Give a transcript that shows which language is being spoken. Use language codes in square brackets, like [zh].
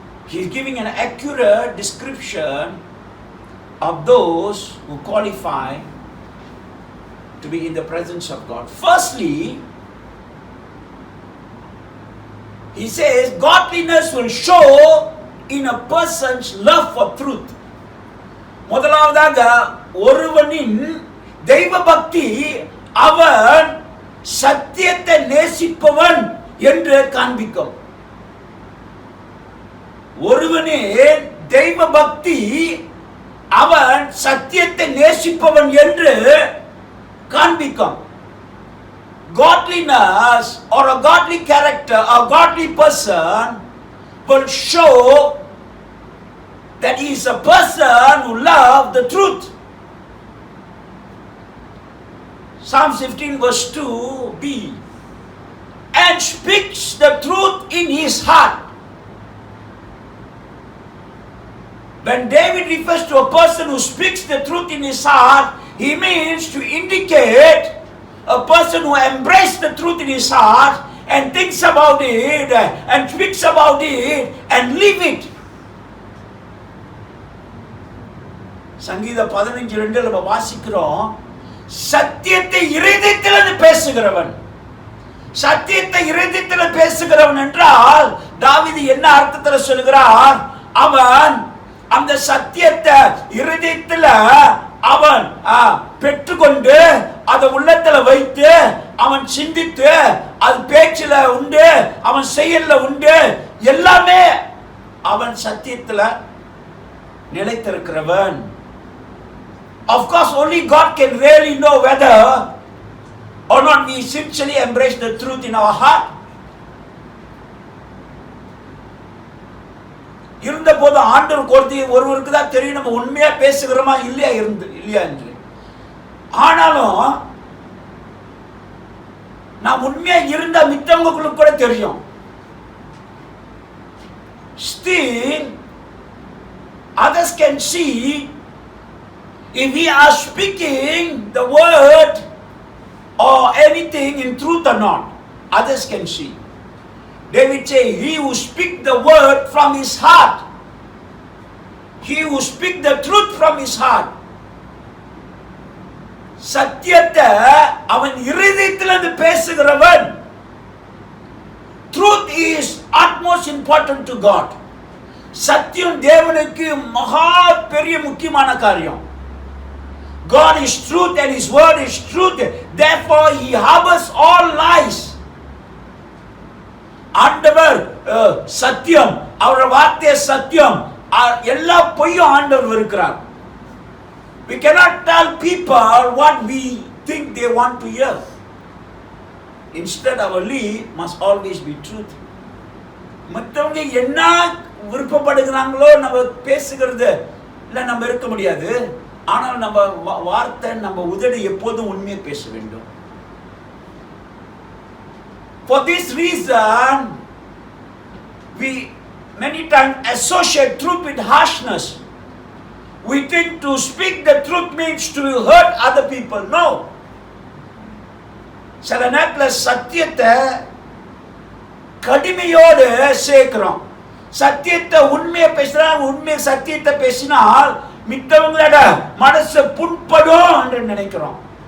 [en] He is giving an accurate description of those who qualify to be in the presence of God. Firstly, he says godliness will show in a person's love for truth. [ta] முதலாவதாக ஒருவனின் தெய்வ பக்தி அவன் சத்தியத்தை நேசிப்பவன் என்று காண்பிக்கும். ஒருவனே தெய்வ பக்தி அவன் சத்தியத்தை நேசிப்பவன் என்று காண்பிக்கும். [en] Godliness or a godly character, a godly person will show that he is a person who loves the truth. Psalm 15 verse 2b, and speaks the truth in his heart. When David refers to a person who speaks the truth in his heart, he means to indicate a person who embraces the truth in his heart and thinks about it and speaks about it and live it. [ta] சங்கீதம் 15:2 நம்ம வாசிக்கிறோம், சத்தியத்தை இருதயத்திலிருந்து பேசுகிறவன். சத்தியத்தை இருதயத்தில் பேசுகிறவன் என்றால் தாவீது என்ன அர்த்தத்தில் சொல்கிறார்? அவன் அந்த சத்தியத்தை இருதயத்தில் அவன் பெற்றுக்கொண்டு அதை உள்ளத்துல வைத்து அவன் சிந்தித்து அது பேச்சில உண்டு, அவன் செயல்ல உண்டு, எல்லாமே அவன் சத்தியத்துல நிலைத்திருக்கிறவன். [en] Of course, only God can really know whether or not we sincerely embrace the truth in our heart. [ta] இருந்த போது ஆண்டவர் ஒருவருக்கு தான் தெரியும் நம்ம உண்மையா பேசுகிறோமா இல்லையா என்று. ஆனாலும் நாம் உண்மையா இருந்த மித்தவங்களுக்கு கூட தெரியும். [en] Still, others can see if we are speaking the word or anything in truth or not. Others can see. David say, he who speak the word from his heart, he who speak the truth from his heart. [ta] சத்தியத்தை அவன் இருதயத்திலிருந்து பேசுகிறவன். [en] Truth is utmost important to God. [ta] சத்தியம் தேவனுக்கு மகா பெரிய முக்கியமான காரியம். [en] God is truth and his word is truth. Therefore he harbors all lies. [ta] ஆண்டவர் சத்தியம், அவருடைய வார்த்தை சத்தியம், எல்லா பொய்யும் ஆண்டவர் இருக்கிறார். [en] We cannot tell people what we think they want to hear. Instead, our lead must always be truth. [ta] மற்றவங்க என்ன விருப்பப்படுகிறாங்களோ நம்ம பேசுகிறது இல்லை, நம்ம இருக்க முடியாது. ஆனால் நம்ம வார்த்தை, நம்ம உதடு எப்போதும் உண்மையை பேச வேண்டும். [en] For this reason, we many times associate truth with harshness. We think to speak the truth means to hurt other people. No. [ta] சில நேரத்தில் சத்தியத்தை கடுமையோடு சேர்க்கிறோம். சத்தியத்தை உண்மையை பேசினா, உண்மை சத்தியத்தை பேசினால் மித்தவங்களோட மனசு புண்படும் என்று நினைக்கிறோம்.